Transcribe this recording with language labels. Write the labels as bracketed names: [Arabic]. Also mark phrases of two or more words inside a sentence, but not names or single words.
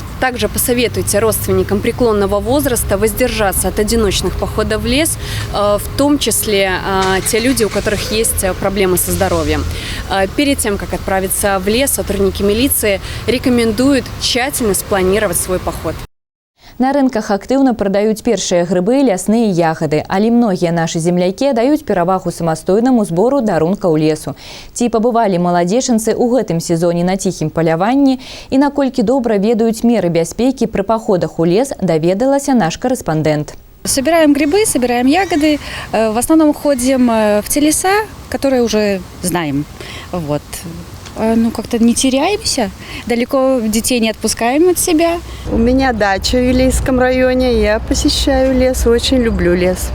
[Russian] Также посоветуйте родственникам преклонного возраста воздержаться от одиночных походов в лес, в том числе те люди, у которых есть проблемы со здоровьем. Перед тем, как отправиться в лес, сотрудники милиции рекомендуют тщательно спланировать свой поход. [Belarusian] На рынках актыўна прадаюць першыя грыбы і лясныя ягады, але многія нашы землякі даюць перавагу самастойнаму збору дарункаў лесу. Ці пабывалі маладзечанцы ў гэтым сезоне на ціхім паляванні і наколькі добра ведаюць меры бяспекі пры паходах у лес, даведалася наш корэспондэнт. [Russian] Собираем грибы, собираем ягоды. В основном ходим в те леса, которые уже знаем. Вот. Ну, как-то не теряемся. Далеко детей не отпускаем от себя. У меня дача в Вилейском районе. Я посещаю лес, очень люблю лес.